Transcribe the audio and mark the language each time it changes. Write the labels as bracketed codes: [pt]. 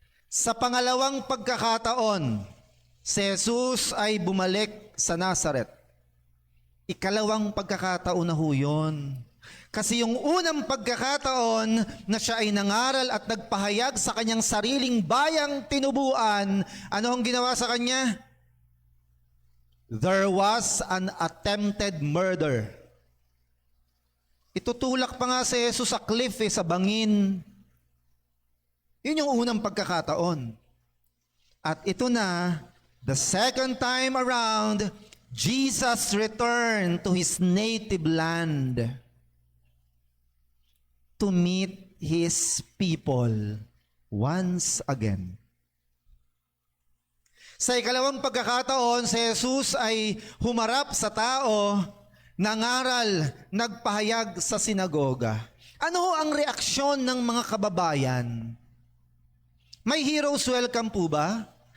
[tl] Sa pangalawang pagkakataon, si Jesus ay bumalik sa Nazareth. Ikalawang pagkakataon na ho yun. Kasi yung unang pagkakataon na siya ay nangaral at nagpahayag sa kanyang sariling bayang tinubuan, ano ang ginawa sa kanya? [en] There was an attempted murder. [tl] Itutulak pa nga si Jesus sa cliff, sa bangin. Yun yung unang pagkakataon. At ito na, [en] the second time around, Jesus returned to his native land to meet his people once again. [tl] Sa ikalawang pagkakataon, si Jesus ay humarap sa tao, nangaral, nagpahayag sa sinagoga. Ano ang reaksyon ng mga kababayan? May [en] hero's welcome [tl] po ba?